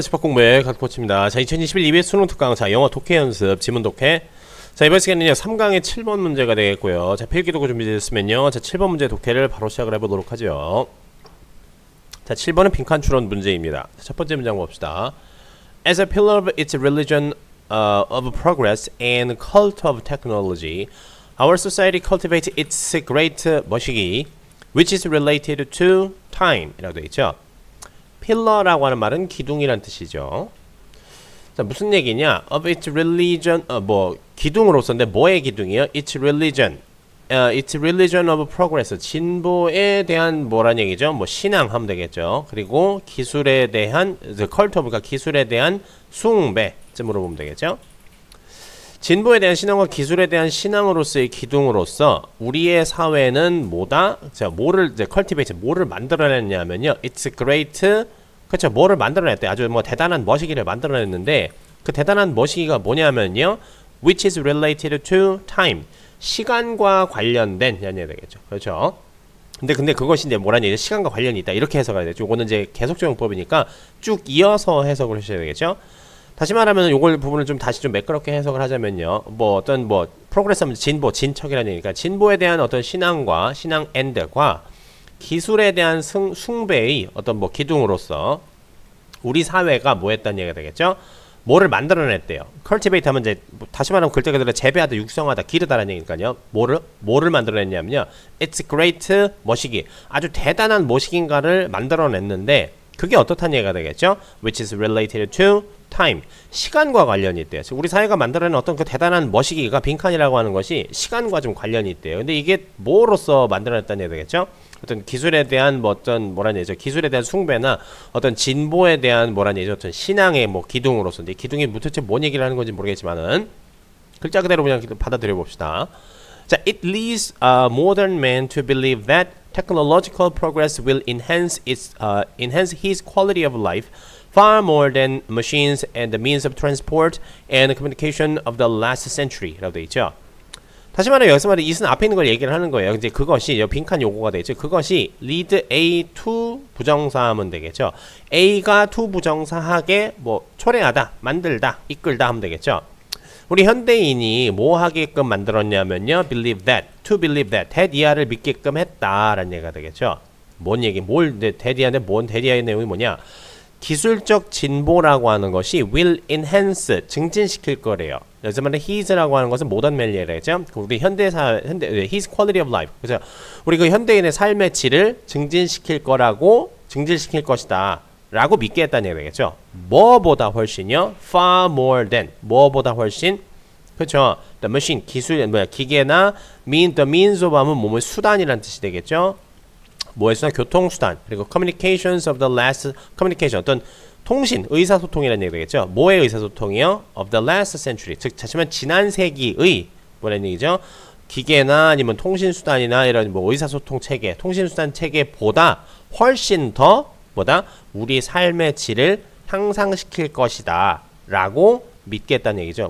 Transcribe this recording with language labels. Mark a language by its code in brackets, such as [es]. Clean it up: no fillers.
[ko] 집합공부의 갓코치입니다. 자, 2021 EBS 수능 특강, 자, 영어 독해 연습, 지문 독해. 자, 이번 시간은요, 3강의 7번 문제가 되겠고요. 자, 필기도구 준비되셨으면요, 자, 7번 문제 독해를 바로 시작을 해보도록 하죠. 자, 7번은 빈칸 추론 문제입니다. 자, 첫 번째 문장 봅시다. [en] As a pillar of its religion of progress and cult of technology, our society cultivates its great 머시기, which is related to time. [ko] 이라고 되어 있죠. 필러라고 하는 말은 기둥이란 뜻이죠. 자, 무슨 얘기냐? [en] Of its religion, [ko] 기둥으로서인데 뭐의 기둥이요? [en] Its religion, its religion of progress, [ko] 진보에 대한 뭐란 얘기죠? 뭐 신앙 하면 되겠죠. 그리고 기술에 대한, [en] the cult of [ko] 가 기술에 대한 숭배쯤으로 보면 되겠죠. 진보에 대한 신앙과 기술에 대한 신앙으로서의 기둥으로서 우리의 사회는 뭐다? 자, 뭐를 이제 cultivate, 뭐를 만들어냈냐면요. [en] It's great, 그렇죠. [ko] 뭐를 만들어냈대. 아주 뭐 대단한 머시기를 만들어냈는데 그 대단한 머시기가 뭐냐면요. [en] Which is related to time, [ko] 시간과 관련된 연이 되겠죠. 그렇죠. 근데 그것이 이제 뭐라는 얘기죠? 시간과 관련이 있다. 이렇게 해석해야 되죠. 이거는 이제 계속적용법이니까 쭉 이어서 해석을 하셔야 되겠죠. 다시 말하면 요걸 부분을 좀 다시 좀 매끄럽게 해석을 하자면요. 어떤 프로그레스 하면 진보, 진척이라는 얘기니까 진보에 대한 어떤 신앙과 신앙 엔드과 기술에 대한 숭배의 어떤 기둥으로서 우리 사회가 뭐 했다는 얘기가 되겠죠? 뭐를 만들어냈대요. cultivate 하면 이제 다시 말하면 글자 그대로 재배하다, 육성하다, 기르다라는 얘기니까요. 뭐를 만들어냈냐면요. [en] It's great 머시기. [ko] 아주 대단한 머시기인가를 만들어냈는데 그게 어떻다는 얘기가 되겠죠? [en] Which is related to time. [ko] 시간과 관련이 있대요. 우리 사회가 만들어낸 어떤 그 대단한 머시기가 빈칸이라고 하는 것이 시간과 좀 관련이 있대요. 근데 이게 뭐로서 만들어냈다는 얘기가 되겠죠? 어떤 기술에 대한 뭐란 얘기죠? 기술에 대한 숭배나 어떤 진보에 대한 뭐란 얘기죠? 어떤 신앙의 기둥으로서. 근데 기둥이 도대체 뭔 얘기를 하는 건지 모르겠지만은 글자 그대로 그냥 받아들여 봅시다. [en] 자, it leads modern man to believe that technological progress will enhance his quality of life far more than machines and the means of transport and communication of the last century. [ko] 라고 되어 있죠. 다시 말해 여기서 말해 이은 앞에 있는 걸 얘기를 하는 거예요. 이제 그것이 빈칸 요구가 되겠죠. 그것이 [en] lead A to [ko] 부정사 하면 되겠죠. A가 to 부정사하게 초래하다, 만들다, 이끌다 하면 되겠죠. 우리 현대인이 뭐 하게끔 만들었냐면요. [en] believe that, to believe that, [ko] 대디아를 믿게끔 했다라는 얘기가 되겠죠. 뭔 얘기, 대디아인데 대디아의 내용이 뭐냐? 기술적 진보라고 하는 것이 [en] will enhance, [ko] 증진시킬 거래요. 여기서 말하는 his라고 하는 것은 모던 멜리에죠. [en] 우리 his quality of life. [ko] 그래서 우리 그 현대인의 삶의 질을 증진시킬 것이다. 라고 믿게 했다는 얘기가 되겠죠. 뭐보다 훨씬요? [en] far more than, 뭐보다 훨씬. [ko] 그렇죠. [en] the machine, [ko] 기계나 [en] the means of [ko] 하면 뭐뭐 수단이라는 뜻이 되겠죠. 뭐의 수단? 교통수단. 그리고 [en] communications of the last, communication, [ko] 어떤 통신, 의사소통이라는 얘기가 되겠죠. 뭐의 의사소통이요? [en] of the last century. [ko] 즉, 자칫만 지난 세기의 뭐라는 얘기죠? 기계나 아니면 통신수단이나 이런 의사소통 체계, 통신수단 체계보다 훨씬 더 우리 삶의 질을 향상시킬 것이다 라고 믿겠다는 얘기죠.